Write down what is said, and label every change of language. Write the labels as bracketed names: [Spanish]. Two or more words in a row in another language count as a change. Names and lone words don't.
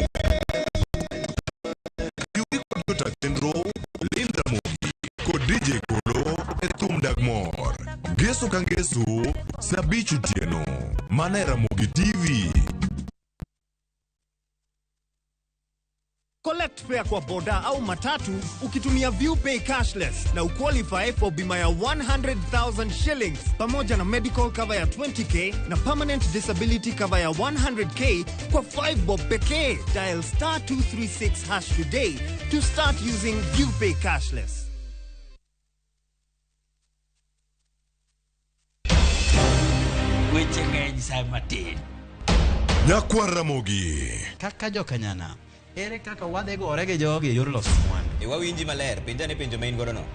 [Luo (Kenya and Tanzania)] Yuri kod jota chenro Linda Ramogi kod DJ Kolo e thum Dagmor. Ngeso ka ngeso, saa 5 otieno, mana e Ramogi TV. [Swahili] Collect fare kwa boda au matatu ukitumia ViewPay cashless na uqualify for bima ya 100,000 shillings pamoja na [English] medical cover [Swahili] ya 20k na [English] permanent disability cover [Swahili] ya 100k kwa 5 bob pekee. [English] Dial *236# today to start using ViewPay cashless. [Luo (Kenya and Tanzania)] Weche ng'eny sa matin. Nyakwa Ramogi. Kaka jokanyana, ere kaka wadhi gore gi jogi e yor loso mwandu? Wawinji maler, penjane penjo main godo no.